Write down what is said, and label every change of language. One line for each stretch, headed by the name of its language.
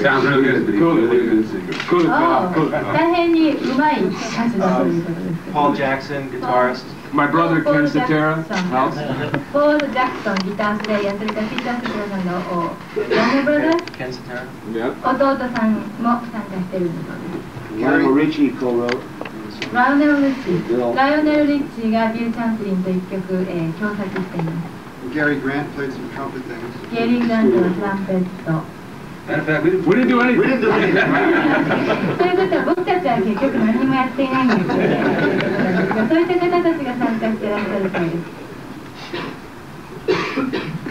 English: Sounds really good, but he's a really good singer.
Japanese: 大変にうまい歌手だということです。
English: Paul Jackson, guitarist. My brother Ken Cetera.
Japanese: ポール・ジャクソン、ギタープレイヤー、それからピーター・セテラさんの
English: Younger brother? Ken Cetera.
Japanese: 弟さんも参加しているそうです。
English: Lionel Richie co-wrote.
Japanese: ライオネル・リッチーがビル・チャンプリンと一曲、共作しています。
English: Gary Grant played some trumpet things.
Japanese: ゲリー・グラントのトランペット。
English: Matter of fact, we We didn't do anything. We didn't do anything.
Japanese: ということは僕たちは結局何もやっていないんですよね。そういった方たちが参加していらっしゃるそうです。